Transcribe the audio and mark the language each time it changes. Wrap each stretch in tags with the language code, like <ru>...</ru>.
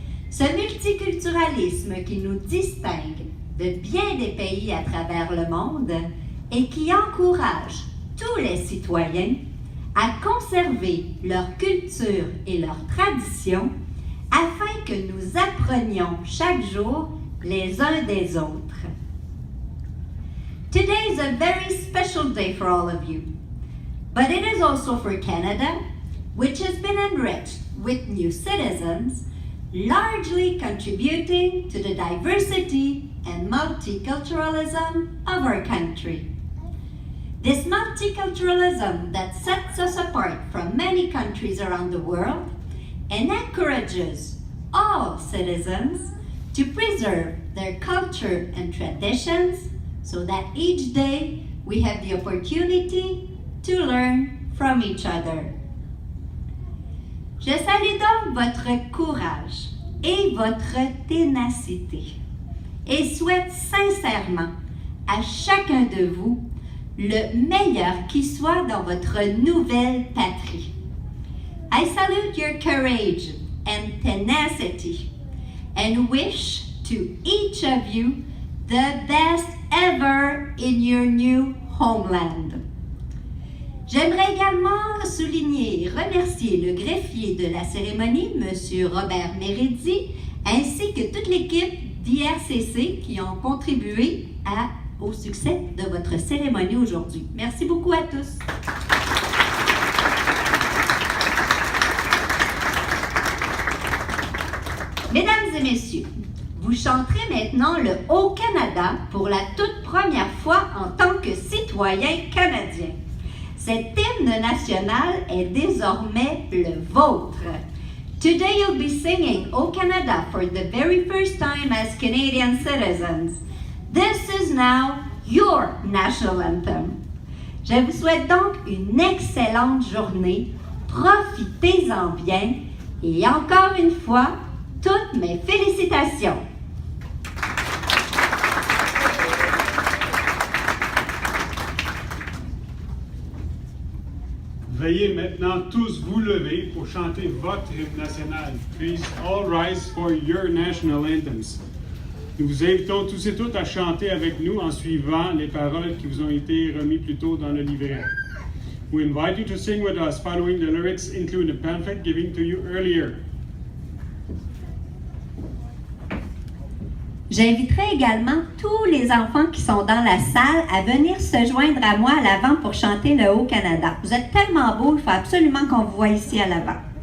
<fr>Ce multiculturalisme qui nous distingue de bien des pays à travers le monde et qui encourage tous les citoyens à conserver leur culture et leurs traditions afin que nous apprenions chaque jour les uns des autres.</fr> <en>Today is a very special day for all of you, but it is also for Canada, which has been enriched with new citizens, largely contributing to the diversity and multiculturalism of our country. This multiculturalism that sets us apart from many countries around the world and encourages all citizens to preserve their culture and traditions so that each day we have the opportunity to learn from each other.</en> <fr>Je salue donc votre courage et votre ténacité et souhaite sincèrement à chacun de vous le meilleur qui soit dans votre nouvelle patrie.</fr> <en>I salute your courage and tenacity and wish to each of you the best ever in your new homeland.</en> <fr>J'aimerais également souligner et remercier le greffier de la cérémonie, M. Robert Meredi, ainsi que toute l'équipe d'IRCC qui ont contribué au succès de votre cérémonie aujourd'hui. Merci beaucoup à tous. Mesdames et messieurs, vous chanterez maintenant le Haut-Canada pour la toute première fois en tant que citoyen canadien. Cet hymne national est désormais le vôtre.</fr> <en>Today you'll be singing O Canada for the very first time as Canadian citizens. This is now your national anthem.</en> <fr>Je vous souhaite donc une excellente journée. Profitez-en bien et encore une fois, toutes mes félicitations. Veuillez maintenant tous vous lever pour chanter votre hymne national.</fr> <en>Please all rise for your national anthems.</en> <fr>Nous vous invitons tous et toutes à chanter avec nous en suivant les paroles qui vous ont été remises plus tôt dans le livret.</fr> <en>We invite you to sing with us following the lyrics included in the pamphlet given to you earlier.</en> <fr>J'inviterai également tous les enfants qui sont dans la salle à venir se joindre à moi à l'avant pour chanter le Haut-Canada. Vous êtes tellement beaux, il faut absolument qu'on vous voie ici à l'avant.</fr>